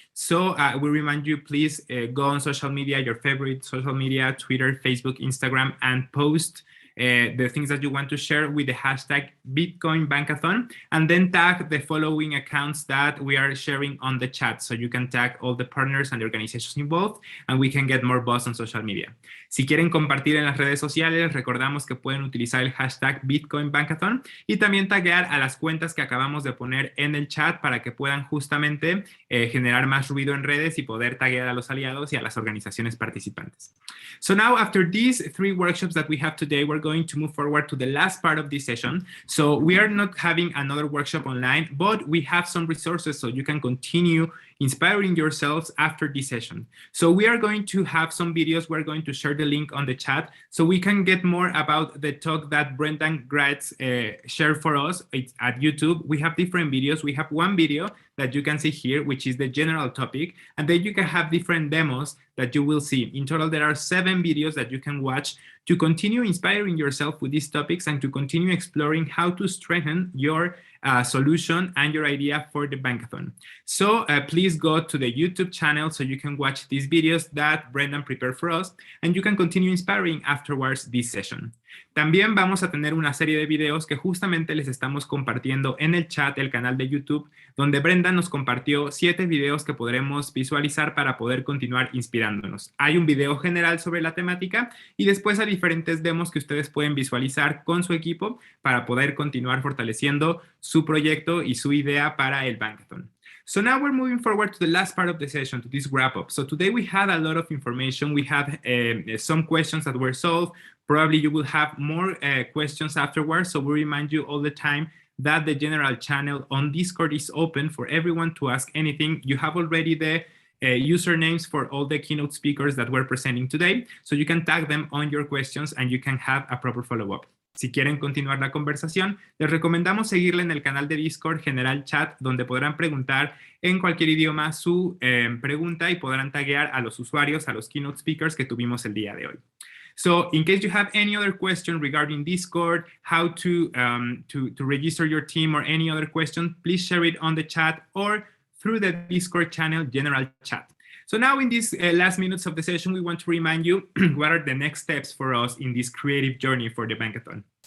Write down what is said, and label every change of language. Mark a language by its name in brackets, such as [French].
[English] So we remind you, please go on social media, your favorite social media, Twitter, Facebook, Instagram, and post the things that you want to share with the hashtag Bitcoin Bankathon, and then tag the following accounts that we are sharing on the chat. So you can tag all the partners and the organizations involved, and we can get more buzz on social media. [Spanish] Si quieren compartir en las redes sociales, recordamos que pueden utilizar el hashtag Bitcoin Bankathon y también taguear a las cuentas que acabamos de poner en el chat para que puedan justamente generar más ruido en redes y poder taguear a los aliados y a las organizaciones participantes. [English] So now, after these 3 workshops that we have today, we're going to move forward to the last part of this session. So we are not having another workshop online, but we have some resources so you can continue inspiring yourselves after this session. So we are going to have some videos. We're going to share the link on the chat so we can get more about the talk that Brendan Gratz shared for us. It's at YouTube. We have different videos. We have one video that you can see here, which is the general topic, and then you can have different demos that you will see. In total, there are 7 videos that you can watch to continue inspiring yourself with these topics and to continue exploring how to strengthen your solution and your idea for the Bankathon. So please go to the YouTube channel so you can watch these videos that Brendan prepared for us, and you can continue inspiring afterwards this session. [Spanish] También vamos a tener una serie de videos que justamente les estamos compartiendo en el chat del canal de YouTube, donde Brendan nos compartió 7 videos que podremos visualizar para poder continuar inspirándonos. Hay un video general sobre la temática y después hay diferentes demos que ustedes pueden visualizar con su equipo para poder continuar fortaleciendo su proyecto y su idea para el Bankathon. [English] So now we're moving forward to the last part of the session, to this wrap up. So today we had a lot of information. We had some questions that were solved. Probably you will have more questions afterwards. So we remind you all the time that the general channel on Discord is open for everyone to ask anything. You have already the usernames for all the keynote speakers that we're presenting today. So you can tag them on your questions and you can have a proper follow-up. [Spanish] Si quieren continuar la conversación, les recomendamos seguirle en el canal de Discord General Chat, donde podrán preguntar en cualquier idioma su pregunta y podrán taguear a los usuarios, a los keynote speakers que tuvimos el día de hoy. [English] So in case you have any other question regarding Discord, how to register your team or any other question, please share it on the chat or through the Discord channel General Chat. So now in these last minutes of the session, we want to remind you what are the next steps for us in this creative journey for the Bankathon.